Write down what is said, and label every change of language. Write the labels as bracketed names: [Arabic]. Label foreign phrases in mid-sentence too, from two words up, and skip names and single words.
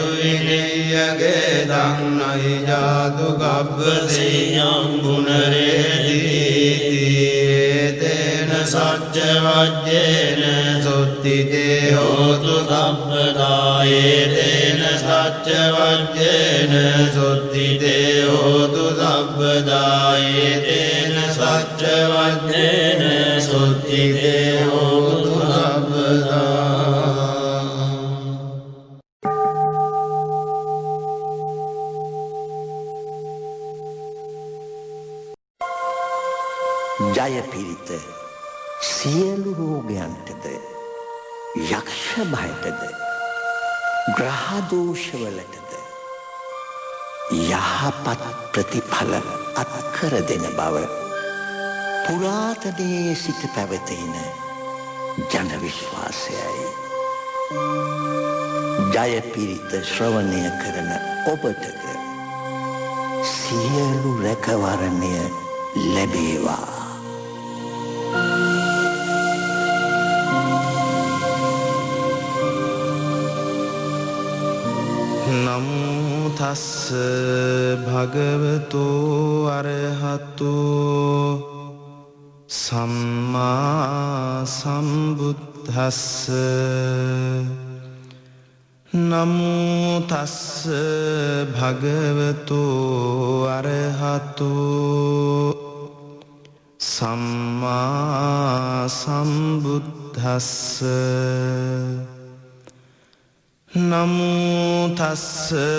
[Pali] විනය්‍යගේ දන්නයි ජාතු ගබ්බසේයං පුනරේති තේන සච්ච වජ්ජේන සුත්තිතේ හෝතු සම්පදායේ තේන සච්ච වජ්ජේන සුත්තිතේ හෝතු සම්පදායේ තේන සච්ච වජ්ජේන සුත්තිතේ හෝතු සම්පදා [Sinhala] ජයපිරිත සියලු රෝගයන්ටද යක්ෂ භයටද ග්‍රහදෝෂවලටද යහපත් ප්‍රතිඵල අත්කර දෙන බව පුරාතනයේ සිට පැවතෙන ජන විශ්වාසයයි. ජයපිරිත ශ්‍රවණය කරන ඔබටද සියලු රැකවරණය ලැබේවා. [Pali] නමෝ තස්ස භගවතෝ අරහතෝ සම්මා සම්බුද්දස්ස නමෝ තස්ස භගවතෝ අරහතෝ සම්මා සම්බුද්දස්ස නමෝ තස්ස